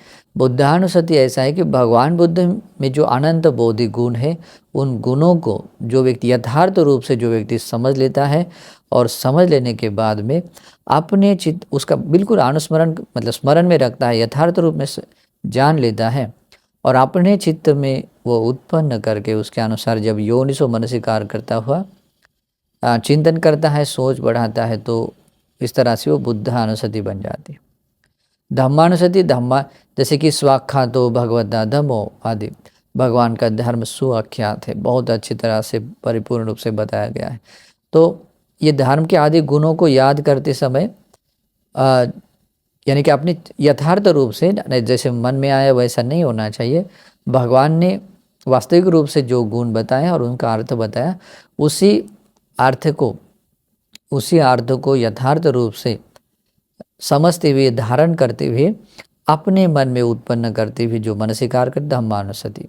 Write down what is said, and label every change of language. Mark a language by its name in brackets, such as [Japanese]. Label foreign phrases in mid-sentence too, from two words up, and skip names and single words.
[Hindi] बुद्धानुसति ऐसा है कि भगवान बुद्ध में जो अनंत बोधि गुण है, उन गुणों को जो व्यक्ति यथार्थ रूप से जो व्यक्ति समझ लेता है और समझ लेने के बाद में अपने चित्त उसका बिल्कुल अनुस्मरण मतलब स्मरण में रखता है, यथार्थ रूप में जान लेता है और अपने चित्त में वो उत्पन्न करके उसके अनुसार जब [Pali] योनिसो मनसिकार [Hindi] करता हुआ चिंतन करता है, सोच बढ़ाता है, तो इस तरह से वो बुद्धानुसति बन जाती है। धम्मानुसति, धम्मा जैसे कि [Pali] स्वाख्यातो भगवता धम्मो [Hindi] आदि, भगवान का धर्म सुआख्यात है, बहुत अच्छी तरह से परिपूर्ण रूप से बताया गया है। तो ये धर्म के आदि गुणों को याद करते समय यानी कि अपने यथार्थ रूप से जैसे मन में आया वैसा नहीं होना चाहिए। भगवान ने वास्तविक रूप से जो गुण बताए और उनका अर्थ बताया, उसी अर्थ को यथार्थ रूप से समझते हुए, धारण करते हुए, अपने मन में उत्पन्न करते हुए जो मनसिकार कर धम्मानुसति।